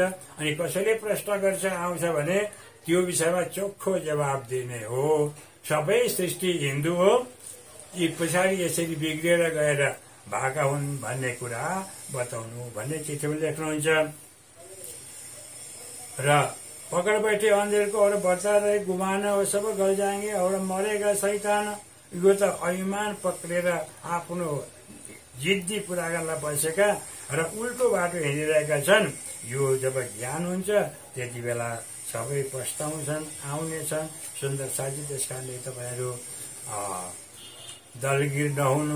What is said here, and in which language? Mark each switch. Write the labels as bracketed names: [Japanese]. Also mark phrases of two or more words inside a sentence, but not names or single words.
[Nepali] अनि कसैले प्रश्न गर्छ आउँछ भने त्यो विषयमा चोखो जवाब दिने हो। सबै सृष्टि हिन्दू हो, यी पछाडि यसरी बिग्रिएर गएर भएका हुन् भन्ने कुरा बताउनु भन्ने चिठीमा लेख्नुहुन्छ। [Hindi] र पकड़ बैठे अंधेर को और बचा रहे गुमाना वो सब गल जाएंगे और मरेगा शैतान। [Nepali] यो त ऐमान पक्रेर आफ्नो जिद्दी पुरा गर्न बसेका र उल्टो बाटो हिँडिरहेका छन्। यो जब ज्ञान हुन्छ त्यति बेला सबै पस्ताउँछन्, आउनेछन्। सुन्दर साथी, त्यस कारणले तपाईँहरू दलगिर नहुनु।